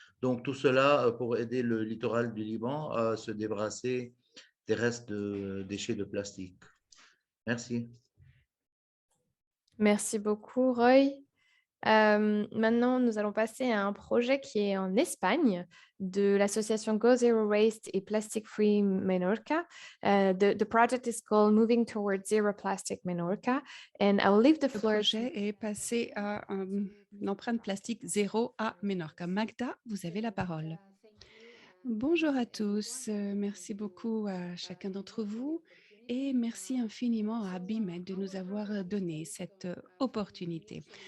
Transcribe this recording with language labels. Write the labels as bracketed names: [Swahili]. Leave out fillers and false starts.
[French] Donc, tout cela pour aider le littoral du Liban à se débarrasser des restes de déchets de plastique. Merci. Merci beaucoup, Roy. Maintenant, nous allons passer à un projet qui est en Espagne de l'association Go Zero Waste et Plastic Free Menorca. [English] The project is called Moving Towards Zero Plastic Menorca, and I will leave the floor. [French] Le projet est passé à une empreinte plastique zéro à Menorca. Magda, vous avez la parole. Bonjour à tous, merci beaucoup à chacun d'entre vous et merci infiniment à BIMED de nous avoir donné cette opportunité.